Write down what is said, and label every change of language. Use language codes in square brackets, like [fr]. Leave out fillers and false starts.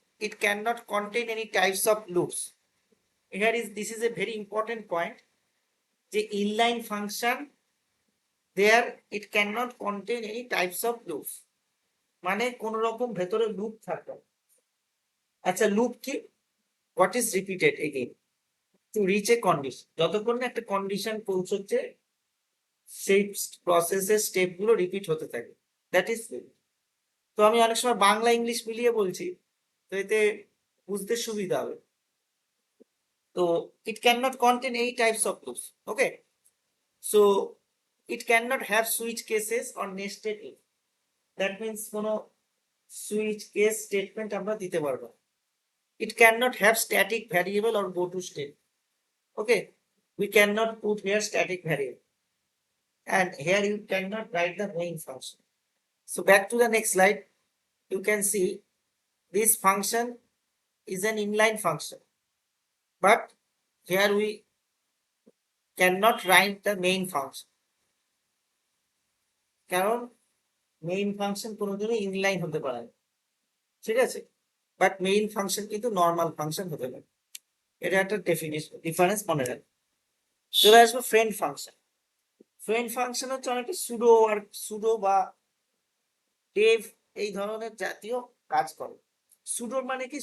[en] It cannot contain any types of loops. This is a very important point. The inline function, there it cannot contain any types of loops. [bn] মানে কোন রকম ভেতরে loop থাকে। আচ্ছা, loop কি? [en] What is repeated again to reach a condition? [bn] যতক্ষণ না একটা কন্ডিশন পৌঁছচ্ছে, সেই প্রসেসের স্টেপগুলো রিপিট হতে থাকে, [en] That is loop. [bn] তো আমি অনেক সময় বাংলা ইংলিশ মিলিয়ে বলছি, তো এতে বুঝতে সুবিধা হবে। তো [en] it cannot contain any types of loops. Okay, so it cannot have switch cases or nested if. That means [bn] কোনো [en] switch case statement [bn] আমরা দিতে পারবো। [en] It cannot have static variable or go to state. Okay, we cannot put here static variable, and here you cannot write the main function. So back to the next slide, you can see this function is an inline function, but here we cannot write the main function, [bn] কারণ main function কোনোদিনও inline হতে পারে না। ঠিক আছে, but main function কিন্তু normal function হতে পারে। এটা একটা ডিফারেন্স মনে রাখবে। চলে আসবো ফ্রেন্ড ফাংশন। ফ্রেন্ড ফাংশন হচ্ছে অনেকটা সুডো বা ডেভ এই ধরনের জাতীয় কাজ করে। সুডোর মানে কি?